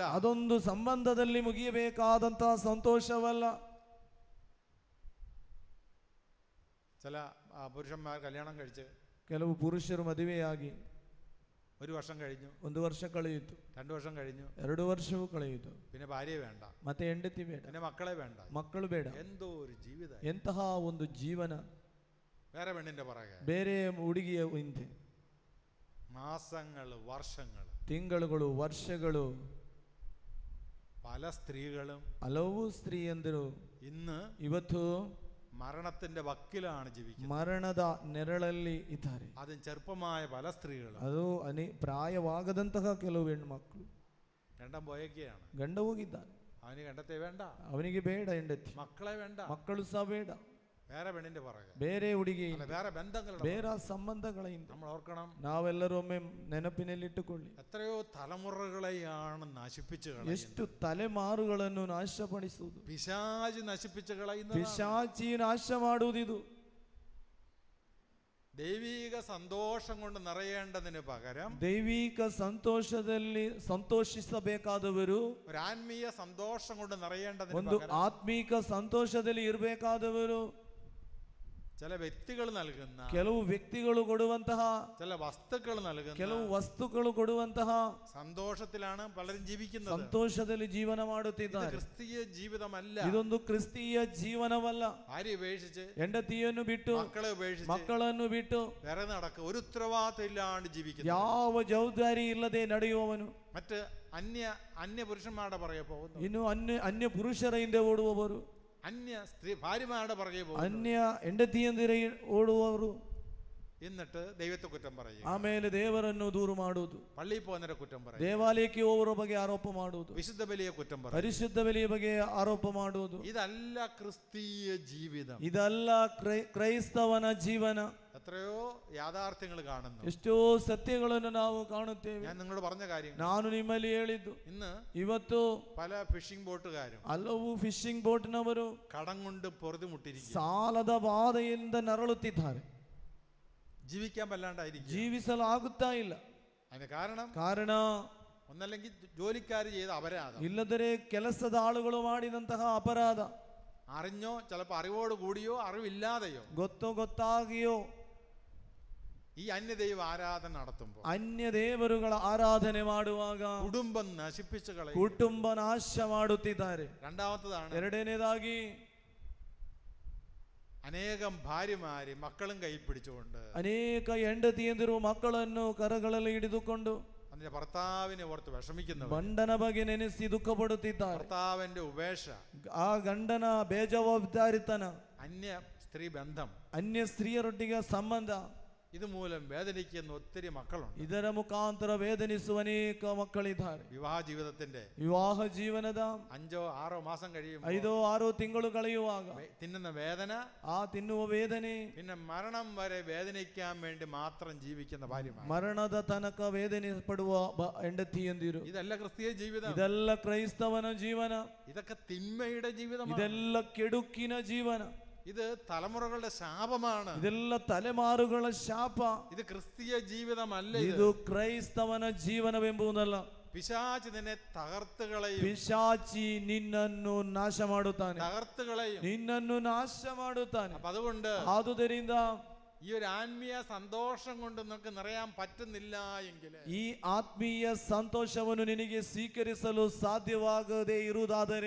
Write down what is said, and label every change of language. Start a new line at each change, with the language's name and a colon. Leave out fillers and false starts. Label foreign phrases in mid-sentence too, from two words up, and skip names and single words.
Kannada: ಅದೊಂದು ಸಂಬಂಧದಲ್ಲಿ ಮುಗಿಯಬೇಕಾದಂತಹ ಸಂತೋಷವಲ್ಲ.
Malayalam: ചില പുരുഷന്മാർ കല്യാണം കഴിച്ച്
Kannada: ಕೆಲವು ಪುರುಷರು ಮದುವೆಯಾಗಿ
Malayalam: 1 വർഷം കഴിഞ്ഞു,
Kannada: 1 ವರ್ಷ ಕಳೆಯಿತು,
Malayalam: 2 വർഷം കഴിഞ്ഞു,
Kannada: 2 ವರ್ಷವೂ ಕಳೆಯಿತು,
Malayalam: പിന്നെ ഭാര്യയെ വേണ്ട,
Kannada: ಮತ್ತೆ ಹೆಂಡತಿ ಬೇಡ,
Malayalam: പിന്നെ മക്കളെ വേണ്ട,
Kannada: ಮಕ್ಕಳು ಬೇಡ.
Malayalam: എന്തോ ഒരു ജീവിതം,
Kannada: ಎಂತಹ ಒಂದು ಜೀವನ.
Malayalam: വേറെ പെണ്ണിന്റെ പുറകെ
Kannada: ಬೇರೆ ಹುಡುಗಿಯ ಹಿಂದೆ
Malayalam: മാസങ്ങൾ, വർഷങ്ങൾ,
Kannada: ತಿಂಗಳುಗಳು, ವರ್ಷಗಳು.
Malayalam: പല സ്ത്രീകളും
Kannada: ಹಲವು ಸ್ತ್ರೀಯಂದರು
Malayalam: ഇന്ന്
Kannada: ಇವತ್ತು
Malayalam: മരണത്തിന്റെ വക്കിലാണ് ജീവിക്കുന്നത്.
Kannada: ಮರಣದ ನೆರಳಲ್ಲಿ ಇದ್ದಾರೆ.
Malayalam: അതും ചെറുപ്പമായ പല സ്ത്രീകളും.
Kannada: ಅದು ಪ್ರಾಯವಾಗದಂತಹ ಕೆಲವು ಹೆಣ್ಮಕ್ಳು
Malayalam: രണ്ടാം പോയൊക്കെയാണ്.
Kannada: ಗಂಡ ಹೋಗಿದ್ದಾನೆ,
Malayalam: അവന് കണ്ടത്തെ വേണ്ട,
Kannada: ಅವನಿಗೆ ಬೇಡ ಹೆಂಡತಿ,
Malayalam: മക്കളെ വേണ്ട,
Kannada: ಮಕ್ಕಳು ಸಹ ಬೇಡ,
Malayalam: വേറെ പെണ്ണിന്റെ പുറകെ,
Kannada: ಬೇರೆ ಹುಡುಗಿ,
Malayalam: വേറെ ബന്ധങ്ങൾ,
Kannada: ಬೇರೆ ಸಂಬಂಧಗಳಿಂದ.
Malayalam: നമ്മൾ ഓർക്കണം,
Kannada: ನಾವೆಲ್ಲರೂ ಒಮ್ಮೆ ನೆನಪಿನಲ್ಲಿಟ್ಟುಕೊಳ್ಳಿ,
Malayalam: എത്രയോ തലമുറകളെയാണ് നശിപ്പിച്ചു കളയുന്നത്.
Kannada: ಎಷ್ಟು ತಲೆಮಾರುಗಳನ್ನು ನಾಶಪಡಿಸುವುದು,
Malayalam: പിശാച് നശിപ്പിച്ചു കളയുന്നത്.
Kannada: ಪಿಶಾಚಿ ನಾಶ ಮಾಡುವುದಿದು.
Malayalam: ദൈവിക സന്തോഷം കൊണ്ട് നിറയേണ്ടതിന് പകരം
Kannada: ದೈವಿಕ ಸಂತೋಷದಲ್ಲಿ ಸಂತೋಷಿಸಬೇಕಾದವರು,
Malayalam: ഒരു ആത്മീയ സന്തോഷം കൊണ്ട് നിറയേണ്ടതിന്
Kannada: ಒಂದು
Malayalam: പകരം
Kannada: ಆತ್ಮೀಕ ಸಂತೋಷದಲ್ಲಿ ಇರಬೇಕಾದವರು
Malayalam: ചില വ്യക്തികൾ നൽകുന്ന,
Kannada: ಕೆಲವು ವ್ಯಕ್ತಿಗಳು ಕೊಡುವಂತಹ,
Malayalam: ചില വസ്തുക്കൾ നൽകുന്ന,
Kannada: ಕೆಲವು ವಸ್ತುಗಳು ಕೊಡುವಂತಹ
Malayalam: സന്തോഷത്തിലാണ് പലരും ജീവിക്കുന്നത്.
Kannada: ಸಂತೋಷದಲ್ಲಿ ಜೀವನ
Malayalam: ഇത്
Kannada: ಮಾಡುತ್ತಿದ್ದಾರೆ.
Malayalam: ക്രിസ്തീയ ജീവിതമല്ല.
Kannada: ಇದೊಂದು ಕ್ರಿಸ್ತೀಯ ಜೀವನವಲ್ಲ.
Malayalam: ഭാര്യ ഉപേക്ഷിച്ച്,
Kannada: ಹೆಂಡತಿಯನ್ನು ಬಿಟ್ಟು,
Malayalam: മക്കളെ ഉപേക്ഷിച്ച്,
Kannada: ಮಕ್ಕಳನ್ನು ಬಿಟ್ಟು
Malayalam: വേറെ നടക്കുക, ഒരു ഉത്തരവാദിത്തം ഇല്ലാണ്ട് ജീവിക്കുന്നു.
Kannada: ಯಾವ ಜವಾಬ್ದಾರಿ ಇಲ್ಲದೆ ನಡೆಯುವವನು,
Malayalam: മറ്റ് അന്യ പുരുഷന്മാരുടെ പുറകെ പോകുന്നു,
Kannada: ಇನ್ನು ಅನ್ಯ ಪುರುಷರ ಹಿಂದೆ ಓಡುವವರು,
Malayalam: അന്യ സ്ത്രീ ഭാര്യമാരുടെ പുറകെ പോകുന്നു,
Kannada: ಅನ್ಯ ಹೆಂಡತಿಯಂದಿರ ಓಡುವವರು,
Malayalam: എന്നിട്ട് ദൈവത്തെ കുറ്റം പറയും,
Kannada: ಆಮೇಲೆ ದೇವರನ್ನು ದೂರು ಮಾಡುವುದು,
Malayalam: പള്ളിയിൽ പോകുന്നവരെ കുറ്റം പറയും,
Kannada: ದೇವಾಲಯಕ್ಕೆ ಹೋಗುವ ಬಗ್ಗೆ ಆರೋಪ ಮಾಡುವುದು,
Malayalam: വിശുദ്ധ ബലിയെ കുറ്റം പറയും.
Kannada: ಪರಿಶುದ್ಧ ಬಲಿಯ ಬಗ್ಗೆ ಆರೋಪ ಮಾಡುವುದು.
Malayalam: ഇതല്ല ക്രിസ്തീയ ജീവിതം.
Kannada: ಇದಲ್ಲ ಕ್ರೈಸ್ತವನ ಜೀವನ.
Malayalam: എത്രയോ യാഥാർത്ഥ്യങ്ങൾ കാണുന്നു.
Kannada: ಎಷ್ಟೋ ಸತ್ಯಗಳನ್ನು ನಾವು ಕಾಣುತ್ತೇವೆ.
Malayalam: ഞാൻ നിങ്ങളോട് പറഞ്ഞ കാര്യം
Kannada: ನಾನು ನಿಮ್ಮಲ್ಲಿ ಹೇಳಿದ್ದು,
Malayalam: ഇന്ന്
Kannada: ಇವತ್ತು
Malayalam: പല ഫിഷിംഗ് ബോട്ടുകാരും
Kannada: ಹಲವು ಫಿಶಿಂಗ್ ಬೋಟ್ನವರು
Malayalam: കടം കൊണ്ട് പൊറുതിമുട്ടിരിക്കും,
Kannada: ಸಾಲದ ಬಾಧೆಯಿಂದ ನರಳುತ್ತಿದ್ದಾರೆ,
Malayalam: ജീവിക്കാൻ വല്ലാണ്ടായിരിക്കും,
Kannada: ಜೀವಿಸಲು ಆಗುತ್ತಾ ಇಲ್ಲ.
Malayalam: അതിന്
Kannada: ಕಾರಣ
Malayalam: ഒന്നല്ലെങ്കിൽ ജോലിക്കാർ ചെയ്ത അപരാധം,
Kannada: ಇಲ್ಲದರೆ ಕೆಲಸದ ಆಳುಗಳು ಮಾಡಿದಂತಹ ಅಪರಾಧ,
Malayalam: അറിഞ്ഞോ ചിലപ്പോൾ അറിവോട് കൂടിയോ അറിവില്ലാതെയോ
Kannada: ಗೊತ್ತಾಗಿಯೋ
Malayalam: ഈ അന്യദൈവ ആരാധന നടത്തുമ്പോൾ,
Kannada: ಅನ್ಯ ದೇವರುಗಳ ಆರಾಧನೆ ಮಾಡುವಾಗ
Malayalam: കുടുംബം നശിപ്പിച്ചു കളയും.
Kannada: ಕುಟುಂಬ ನಾಶ ಮಾಡುತ್ತಿದ್ದಾರೆ.
Malayalam: രണ്ടാമത്തതാണ്,
Kannada: ಎರಡನೇದಾಗಿ
Malayalam: അനേകം ഭാര്യമാര് മക്കളും കൈ പിടിച്ചുകൊണ്ട്
Kannada: ಅನೇಕ ಹೆಂಡತಿಯಂದಿರು ಮಕ್ಕಳನ್ನು ಕರಗಳಲ್ಲಿ ಹಿಡಿದುಕೊಂಡು
Malayalam: അതിന്റെ ഭർത്താവിനെ ഓർത്ത് വിഷമിക്കുന്നവർ,
Kannada: ಗಂಡನ ಬಗ್ಗೆ ನೆನೆಸಿ ದುಃಖ ಪಡುತ್ತಿದ್ದಾರೆ.
Malayalam: ഭർത്താവിന്റെ ഉപേക്ഷ,
Kannada: ಆ ಗಂಡನ ಬೇಜವಾಬ್ದಾರಿತನ,
Malayalam: അന്യ സ്ത്രീ ബന്ധം,
Kannada: ಅನ್ಯ ಸ್ತ್ರೀಯರೊಟ್ಟಿಗೆ ಸಂಬಂಧ,
Malayalam: ഇതുമൂലം വേദനിക്കുന്ന ഒത്തിരി മക്കളുണ്ട്.
Kannada: ಇದರ ಮುಖಾಂತರ ವೇದನಿಸುವ ಅನೇಕ ಮಕ್ಕಳಿದ್ದಾರೆ.
Malayalam: വിവാഹ ജീവിതത്തിന്റെ
Kannada: ವಿವಾಹ ಜೀವನದ
Malayalam: 5-6 മാസം കഴിയുമ്പോൾ
Kannada: 5-6 ತಿಂಗಳು ಕಳೆಯುವಾಗ
Malayalam: തിന്നുന്ന വേദന,
Kannada: ಆ ತಿನ್ನುವ ವೇದನೆ,
Malayalam: പിന്നെ മരണം വരെ വേദനിക്കാൻ വേണ്ടി മാത്രം ജീവിക്കുന്ന ഭാര്യമാർ,
Kannada: ಮರಣದ ತನಕ ವೇದನೆ ಪಡುವ ಹೆಂಡತಿಯಂದಿರು.
Malayalam: ഇതല്ല ക്രിസ്തീയ ജീവിതം.
Kannada: ಇದೆಲ್ಲ ಕ್ರೈಸ್ತವನ ಜೀವನ.
Malayalam: ഇതൊക്കെ തിന്മയുടെ ജീവിതമാണ്.
Kannada: ಇದೆಲ್ಲ ಕೆಡುಕಿನ ಜೀವನ.
Malayalam: ഇത് തലമുറകളുടെ ശാപമാണ്.
Kannada: ಇದೆಲ್ಲ ತಲೆಮಾರುಗಳ ಶಾಪ.
Malayalam: ഇത് ക്രിസ്തീയ ജീവിതമല്ല.
Kannada: ಇದು ಕ್ರೈಸ್ತವನ ಜೀವನವೆಂಬುದಲ್ಲ.
Malayalam: പിശാച് നിന്നെ തകർത്തുകളയും,
Kannada: ಪಿಶಾಚಿ ನಿನ್ನನ್ನು ನಾಶ ಮಾಡುತ್ತಾನೆ,
Malayalam: തകർത്തുകളയും,
Kannada: ನಿನ್ನನ್ನು ನಾಶ ಮಾಡುತ್ತಾನೆ.
Malayalam: അപ്പൊ അതുകൊണ്ട്
Kannada: ಆದುದರಿಂದ
Malayalam: ഈ ഒരു ആത്മീയ സന്തോഷം കൊണ്ട് നമുക്ക് നിറയാൻ പറ്റുന്നില്ല എങ്കിൽ,
Kannada: ಈ ಆತ್ಮೀಯ ಸಂತೋಷವನ್ನು ನಿನಗೆ ಸ್ವೀಕರಿಸಲು ಸಾಧ್ಯವಾಗದೇ ಇರುವುದಾದರೆ,